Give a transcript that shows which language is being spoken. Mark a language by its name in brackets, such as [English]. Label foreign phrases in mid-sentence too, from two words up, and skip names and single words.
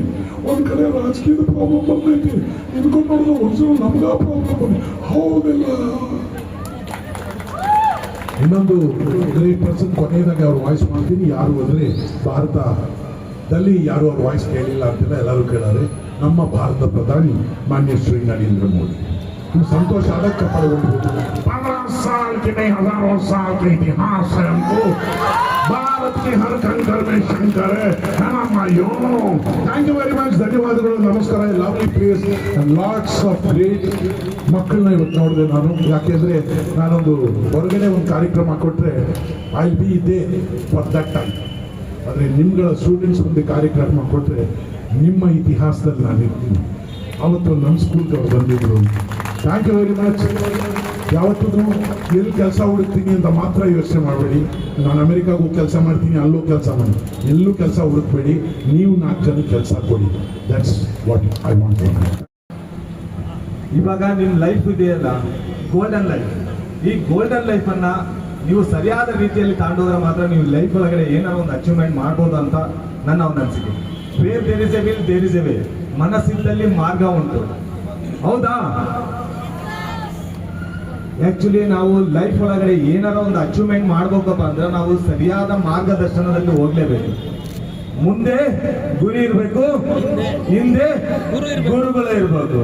[Kannada] ಒಂದು ಕಡೆ ರಾಜಕೀಯದ ಪ್ರಾಬ್ಲಮ್ ಬಂದೈತಿ, ಇದಕ್ಕೊಂಡು ನೋಡಿದ್ರೆ ಒರಿಜಿನಲ್ ನಮ್ಗೆ ಪ್ರಾಬ್ಲಮ್ ಹೌದಿಲ್ಲ. ಇನ್ನೊಂದು [English] great person [Kannada] ಕೊನೆಯದಾಗಿ ಅವ್ರ ವಾಯ್ಸ್ ಮಾಡ್ತೀನಿ. ಯಾರು ಅಂದರೆ ಭಾರತದಲ್ಲಿ ಯಾರು ಅವ್ರ ವಾಯ್ಸ್ ಕೇಳಿಲ್ಲ ಅಂತಿಲ್ಲ, ಎಲ್ಲರೂ ಕೇಳಾರೆ. ನಮ್ಮ ಭಾರತ ಪ್ರಧಾನಿ ಮಾನ್ಯ ಶ್ರೀ ನರೇಂದ್ರ ಮೋದಿ. [Hindi] संतोष आदत का पड़े 15 साल के नहीं, हजारों साल के इतिहास है हमको। भारत के हर कंकर में शंकर है ना माइयों। [English] thank you very much. [Kannada] ಧನ್ಯವಾದಗಳು. ನಮಸ್ಕಾರ. [English] lovely place and lots of great [Kannada] ಮಕ್ಕಳನ್ನ ಇವತ್ತು ನೋಡಿದೆ ನಾನು. ಯಾಕೆಂದರೆ ನಾನೊಂದು ಹೊರಗಡೆ ಒಂದು ಕಾರ್ಯಕ್ರಮ ಕೊಟ್ಟರೆ [English] I be there for that time. [Kannada] ಆದರೆ ನಿಮ್ಗಳ ಸ್ಟೂಡೆಂಟ್ಸ್ ಮುಂದೆ ಕಾರ್ಯಕ್ರಮ ಕೊಟ್ಟರೆ ನಿಮ್ಮ ಇತಿಹಾಸದಲ್ಲಿ ನಾನು ಇರ್ತೀನಿ. ಅವತ್ತು ನಮ್ಮ ಸ್ಕೂಲ್ಗೆ ಅವ್ರು ಬಂದಿದ್ರು. [English] thank you very much. [Kannada] ಯಾವತ್ತೂ ಎಲ್ಲಿ ಕೆಲಸ ಹುಡುಕ್ತೀನಿ ಅಂತ ಮಾತ್ರ ಯೋಚನೆ ಮಾಡಬೇಡಿ. ನಾನು ಅಮೆರಿಕಾಗೂ ಕೆಲಸ ಮಾಡ್ತೀನಿ, ಅಲ್ಲೂ ಕೆಲಸ ಮಾಡಿ, ಎಲ್ಲೂ ಕೆಲಸ ಹುಡುಕ್ಬೇಡಿ. ನೀವು 4 ಜನಕ್ಕೆ ಕೆಲಸ ಕೊಡಿ. [English] that's what I want to. [Kannada] ಇವಾಗ ನಿಮ್ಮ ಲೈಫ್ ಇದೆಯಲ್ಲ, [English] golden life. [Kannada] ಈ ಗೋಲ್ಡನ್ ಲೈಫನ್ನು ನೀವು ಸರಿಯಾದ ರೀತಿಯಲ್ಲಿ ತಗೊಂಡೋದ್ರೆ ಮಾತ್ರ ನೀವು ಲೈಫ್ ಒಳಗಡೆ ಏನಾದ್ರು ಒಂದು ಅಚೀವ್ಮೆಂಟ್ ಮಾಡ್ಬೋದು ಅಂತ ನನ್ನ ಒಂದು ಅನಿಸಿಕೆ. [English] where there is a will there is a way. [Kannada] ಮನಸ್ಸಿದ್ದಲ್ಲಿ ಮಾರ್ಗ ಉಂಟು, ಹೌದಾ? ಆಕ್ಚುಲಿ ನಾವು ಲೈಫ್ ಒಳಗಡೆ ಏನಾರ ಒಂದು ಅಚೀವ್ಮೆಂಟ್ ಮಾಡ್ಬೇಕಪ್ಪ ಅಂದ್ರೆ ನಾವು ಸರಿಯಾದ ಮಾರ್ಗದರ್ಶನದಲ್ಲಿ ಹೋಗ್ಲೇಬೇಕು. ಮುಂದೆ ಗುರಿ ಇರಬೇಕು, ಹಿಂದೆ ಗುರುಗಳು ಇರ್ಬೇಕು.